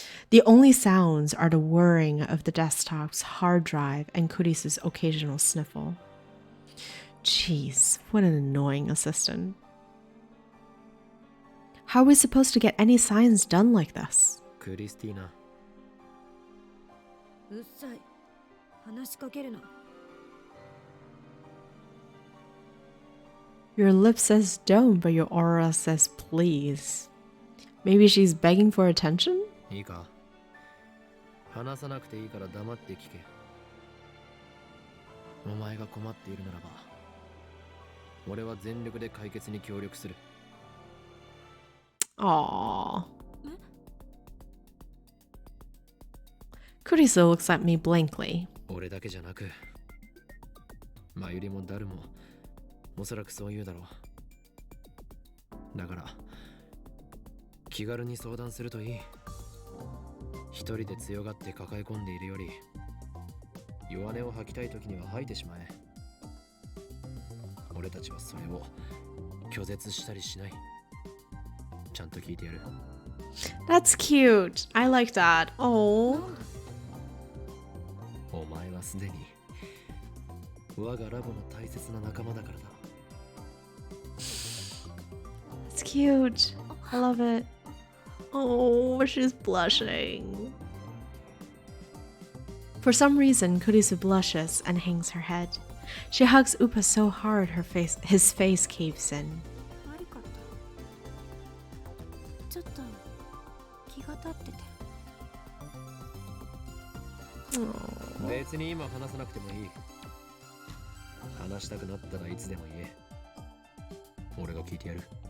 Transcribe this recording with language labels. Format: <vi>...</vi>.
<en>The only sounds are the whirring of the desktop's hard drive and Kurisu's occasional sniffle. Jeez, what an annoying assistant. How are we supposed to get any signs done like this?</en> <ja>クリスティーナうっさい話しかけるな</ja> <en>Your lip says don't, but your aura says please. Maybe she's begging for attention?</en> <ja>いいか話さなくていいから黙って聞けお前が困っているならば俺は全力で解決に協力する</ja> <en>Aww. Kurisu looks at me blankly.</en> <ja>俺だけじゃなくマユリもダルもおそらくそう言うだろうだから気軽に相談するといい一人で強がって抱え込んでいるより弱音を吐きたい時には吐いてしまえ俺たちはそれを拒絶したりしないちゃんと聞いてやる</ja> <en>That's cute. I like that. Oh.</en> <ja>お前はすでに我がラボの大切な仲間だからだ</ja> <en>It's cute. I love it. Oh, she's blushing. For some reason, Kurisu blushes and hangs her head. She hugs Upa so hard his face caves in.</en> <ja>悪かったちょっと気が立ってて</ja> <en>Aww.</en> <ja>別に今話さなくてもいい話したくなったらいつでも言え俺が聞いてやる</ja>